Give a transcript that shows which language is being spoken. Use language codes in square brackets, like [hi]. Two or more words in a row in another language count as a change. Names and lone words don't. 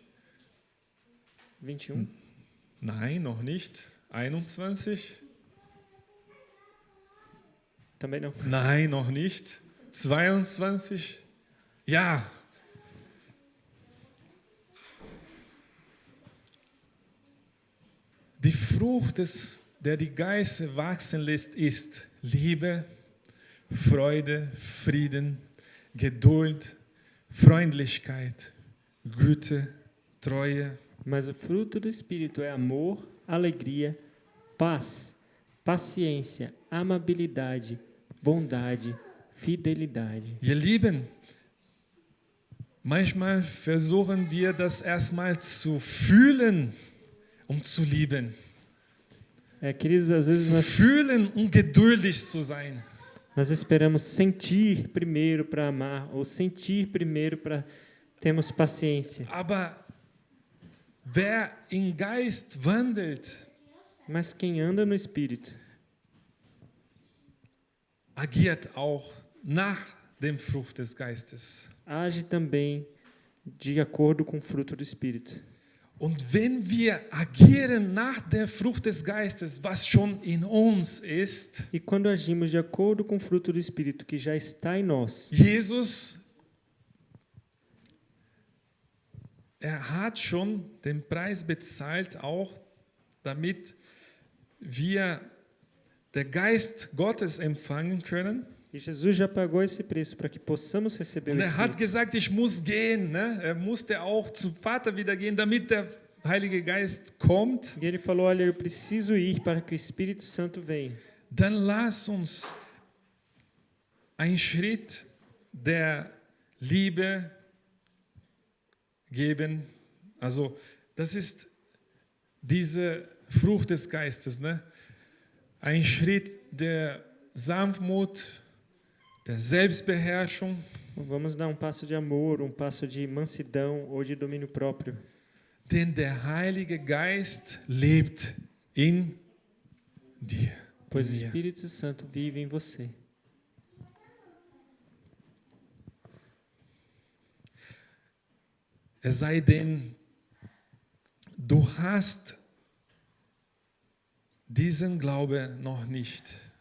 [de] 21. nein, noch nicht, 21, [pt] Também não. [de] nein, noch nicht, 22, ja. Die Frucht, der die Geister wachsen lässt, ist Liebe, Freude, Frieden, Geduld, Freundlichkeit, Güte, Treue. [pt] Mas o fruto do Espírito é amor, alegria, paz, paciência, amabilidade, bondade, fidelidade. [de] Ihr Lieben, manchmal versuchen wir das erstmal zu fühlen, um zu lieben. [pt] Queridos, às vezes [de] Zu fühlen, um geduldig zu sein. [pt] nós esperamos sentir primeiro para amar, ou sentir primeiro para termos paciência. [de] Aber wer im Geist wandelt, [pt] Mas quem anda no Espírito [de] agiert auch nach dem Frucht des Geistes. [pt] age também de acordo com o fruto do Espírito. [de] Und wenn wir agieren nach der Frucht des Geistes, was schon in uns ist, [pt] E quando agimos de acordo com o fruto do Espírito que já está em nós, [de] Jesus, hat schon den Preis bezahlt, auch damit wir den Geist Gottes empfangen können. [pt] e Jesus já pagou esse preço para que possamos receber o [de] Und hat [pt] Espírito. [de] gesagt, ich muss gehen. Ne? Musste auch zum Vater wieder gehen, damit der Heilige Geist kommt. [pt] E ele falou, olha, eu preciso ir para que o Espírito Santo venha. [de] Dann lass uns einen Schritt der Liebe geben. Also das ist diese Frucht des Geistes. Ne? Ein Schritt der Sanftmut, der Selbstbeherrschung. [pt] Vamos dar um passo de amor, um passo de mansidão ou de domínio próprio. [de] Denn der Heilige Geist lebt in dir. [pt] Pois o [de] in mir. [pt] Espírito Santo vive em você. [de] Es sei denn, du hast diesen Glaube noch nicht